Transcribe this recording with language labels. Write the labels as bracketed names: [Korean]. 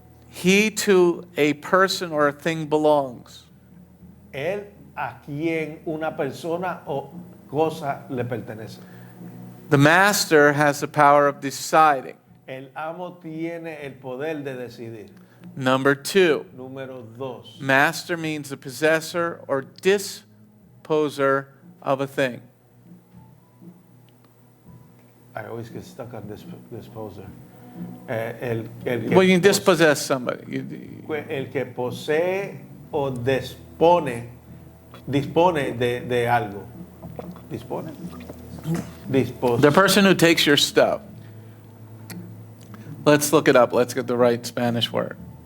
[English] he to a person or a thing belongs. [Spanish] él a quien una persona o cosa le pertenece. [English] The master has the power of deciding. [Spanish] El amo tiene el poder de decidir. [English] Number 2, [Spanish] Número 2, [English] master means the possessor or disposer of a thing. I always get stuck on disposer. [Spanish] El que [English] Well, you can dispossess somebody. [Spanish] el que posee o dispone de algo. ¿Dispone? [English] The person who takes your stuff. Let's look it up. Let's get the right Spanish word.